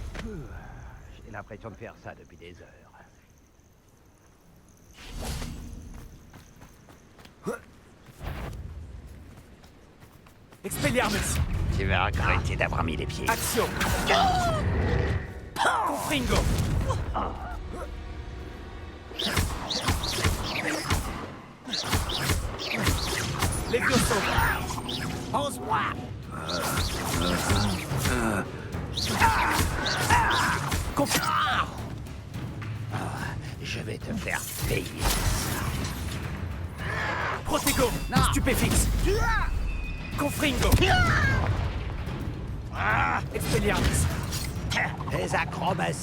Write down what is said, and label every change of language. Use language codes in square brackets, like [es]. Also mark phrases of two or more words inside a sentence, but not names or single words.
[fr] J'ai l'impression de faire ça depuis des heures. Expelliarmus! Tu vas regretter d'avoir mis les pieds. Action! Confringo! Levioso! Pose-moi! Je vais te faire payer. Protego! Stupéfixe! Confringo! Expelliarmus! Les acrobaties.